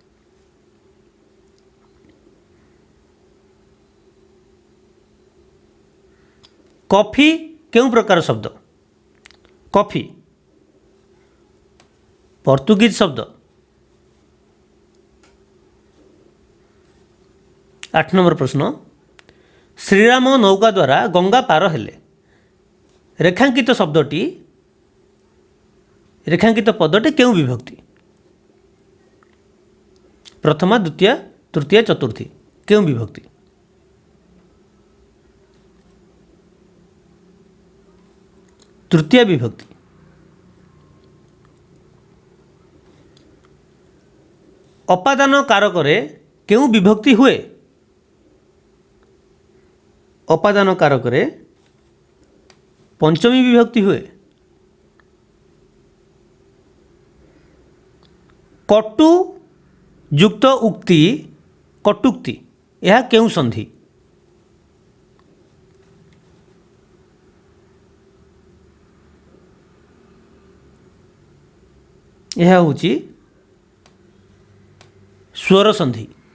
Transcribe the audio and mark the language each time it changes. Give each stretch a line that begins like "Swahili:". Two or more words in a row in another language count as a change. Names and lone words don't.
Odia: କଫି କେଉଁ ପ୍ରକାର ଶବ୍ଦ? କଫି ପର୍ତ୍ତୁଗୀଜ ଶବ୍ଦ। 8 ନମ୍ବର ପ୍ରଶ୍ନ, ଶ୍ରୀରାମ ନୌକା ଦ୍ୱାରା ଗଙ୍ଗା ପାର ହେଲେ ରେଖାଙ୍କିତ ଶବ୍ଦଟି ରେଖାଙ୍କିତ ପଦଟି କେଉଁ ବିଭକ୍ତି? ପ୍ରଥମା ଦ୍ୱିତୀୟା ତୃତୀୟା ଚତୁର୍ଥୀ କେଉଁ ବିଭକ୍ତି? ତୃତୀୟା ବିଭକ୍ତି। ଅପାଦାନ କାରକରେ କେଉଁ ବିଭକ୍ତି ହୁଏ? ଅପାଦାନ କାରକରେ ପଞ୍ଚମୀ ବିଭକ୍ତି ହୁଏ। କଟୁ ଯୁକ୍ତ ଉକ୍ତି କଟୂକ୍ତି ଏହା କେଉଁ ସନ୍ଧି? ଏହା ହେଉଛି ସ୍ୱର ସନ୍ଧି।